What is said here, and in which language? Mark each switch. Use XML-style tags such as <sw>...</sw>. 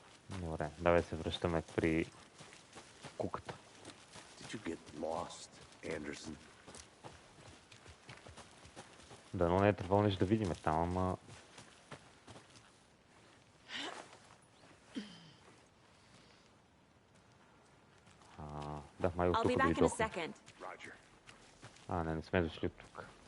<bg>Добре, давай се връщаме при куката.</bg> <en>Did you get lost, Anderson?</en> <bg>Да, но не е трябвало нещо да видим там, ама... Да, май от тук дойдохме. Не сме дошли от тук.</bg>